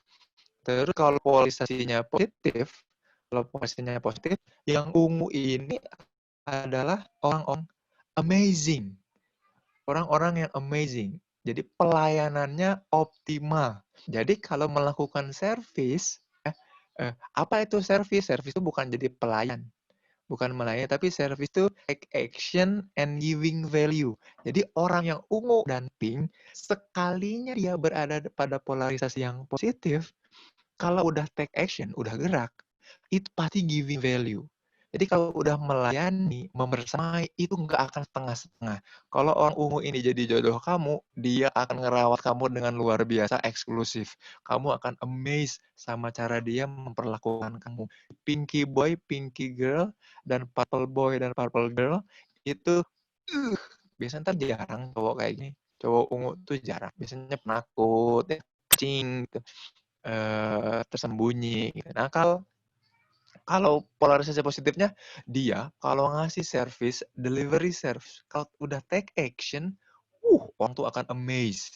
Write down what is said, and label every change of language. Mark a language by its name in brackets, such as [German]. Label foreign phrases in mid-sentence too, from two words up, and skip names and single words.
[Indonesian] Terus kalau polarisasinya positif, yang ungu ini adalah orang-orang amazing. Orang-orang yang amazing. Jadi pelayanannya optimal. Jadi kalau melakukan service, apa itu service? Service itu bukan jadi pelayan. Bukan melayani, tapi service itu [English] take action and giving value. [Indonesian] Jadi orang yang ungu dan pink, sekalinya dia berada pada polarisasi yang positif, kalau udah [English] take action, [Indonesian] udah gerak, itu pasti [English] giving value. [Indonesian] Jadi kalau udah melayani, membersamai, itu nggak akan setengah-setengah. Kalau orang ungu ini jadi jodoh kamu, dia akan ngerawat kamu dengan luar biasa eksklusif. Kamu akan amazed sama cara dia memperlakukan kamu. [English] Pinky boy, pinky girl, [Indonesian] dan [English] purple boy [Indonesian] dan [English] purple girl, [Indonesian] itu biasanya ntar jarang cowok kayak gini. Cowok ungu tuh jarang. Biasanya penakut, ya, kucing, gitu. Tersembunyi. Nah, kalau polarisasi positifnya, dia kalau ngasih service, [English] delivery service, [Indonesian] kalau udah [English] take action, [Indonesian] orang tuh akan amazed.